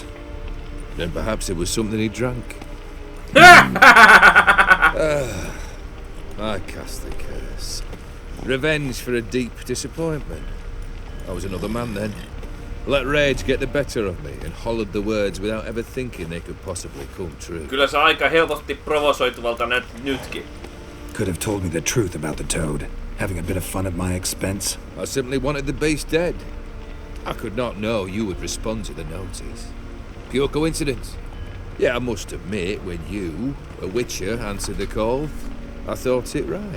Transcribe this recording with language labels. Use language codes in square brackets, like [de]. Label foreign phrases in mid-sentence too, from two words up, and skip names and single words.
[en] Then perhaps it was something he drank. I cast the curse. Revenge for a deep disappointment. I was another man then. Let rage get the better of me and hollered the words without ever thinking they could possibly come true. [fi] Kyllä se aika helposti provosoituvalta näytti nytkin. [en] Could have told me the truth about the Toad. Having a bit of fun at my expense? I simply wanted the beast dead. I could not know you would respond to the notice. Pure coincidence. Yeah, I must admit, when you, a witcher, answered the call, I thought it right.